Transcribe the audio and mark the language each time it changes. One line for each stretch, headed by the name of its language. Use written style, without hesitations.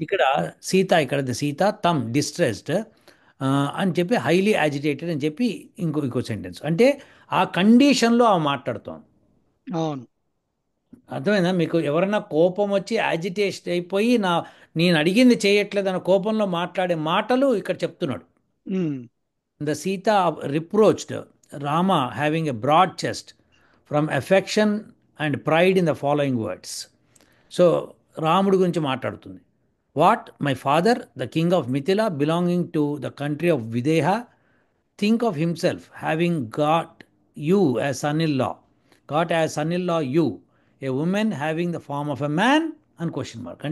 Telugu: ఇక్కడ ఇక్కడ సీత తమ్ డిస్ట్రెస్డ్ అని చెప్పి,
English: highly agitated
Telugu: అని చెప్పి ఇంకో సెంటెన్స్. అంటే ఆ కండిషన్లో ఆమె మాట్లాడుతాం. అవును. అర్థమైందా మీకు? ఎవరైనా కోపం వచ్చి యాజిటేషన్ అయిపోయి నేను అడిగింది చేయట్లేదు అన్న కోపంలో మాట్లాడే మాటలు ఇక్కడ చెప్తున్నాడు. ఉమ్,
English: The Sita reproached Rama having a broad chest from affection and pride in the following words.
Telugu: So రాముడి గురించి మాట్లాడుతుంది.
English: What my father the king of Mithila belonging to the country of Videha think of himself having you as son in law got as son in law you a woman having the form of a man అని question mark.